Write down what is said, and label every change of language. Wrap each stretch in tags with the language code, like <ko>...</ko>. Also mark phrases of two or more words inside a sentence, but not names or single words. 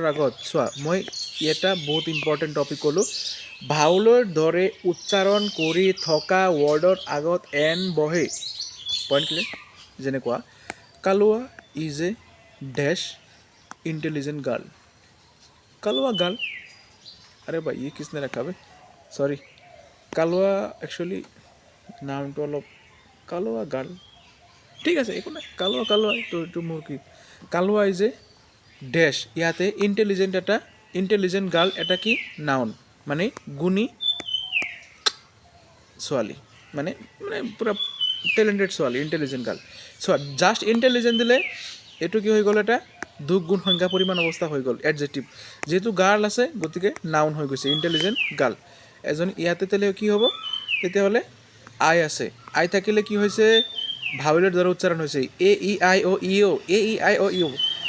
<as>আগত চোৱা মই এটা বহুত</as> <en>important topic</en> <as>ক'লোঁ ভাওলৰ দৰে উচ্চাৰণ কৰি থকা ৱৰ্ডৰ আগত এন বহে</as> <en>point clear</en> <as>যেনেকুৱা</as> <en>Kalua is a dash intelligent girl Kalua girl</en> <hi>अरे भाई ये किसने रखा बे</hi> <as>सॉरी কালুৱা একচুৱেলি নামটো অলপ</as> <en>Kalua girl</en> <as>ঠিক আছে একো নাই কালুৱা এইটো মোৰ কি</as> <en>Kalua is a dash</en> <as>ইয়াতে</as> <en>intelligent girl</en> <as>এটা কি নাউন মানে গুণী ছোৱালী মানে পূৰা টেলেণ্টেড ছোৱালী</as> <en>intelligent girl</en> <as>চোৱা</as> <en>just intelligent</en> <as>দিলে এইটো কি হৈ গ'ল এটা দুখ গুণ সংখ্যা পৰিমাণ অৱস্থা হৈ গ'ল এডজেক্টিভ যিহেতু গাৰ্ল আছে গতিকে নাউন হৈ গৈছে</as> <en>intelligent girl</en> <as>এজন ইয়াতে তেলে কি হ'ব তেতিয়াহ'লে আই আছে আই থাকিলে কি হৈছে ভাৱেলৰ দ্বাৰা উচ্চাৰণ হৈছে এ ই আই অ' ই অ' এ ই আই অ' ই অ'</as>